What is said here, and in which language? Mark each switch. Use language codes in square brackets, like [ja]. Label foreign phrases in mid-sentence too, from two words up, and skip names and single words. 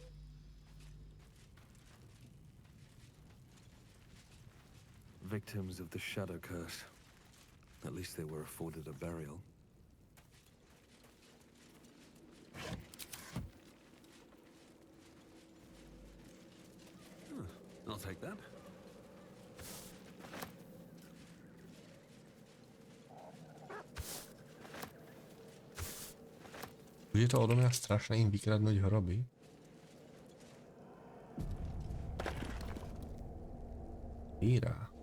[en] Victims of the Shadow Curse. At least they were afforded a burial. I'll take that. [sk] Bude to odo mňa strašné im vykradnúť hroby. Íra.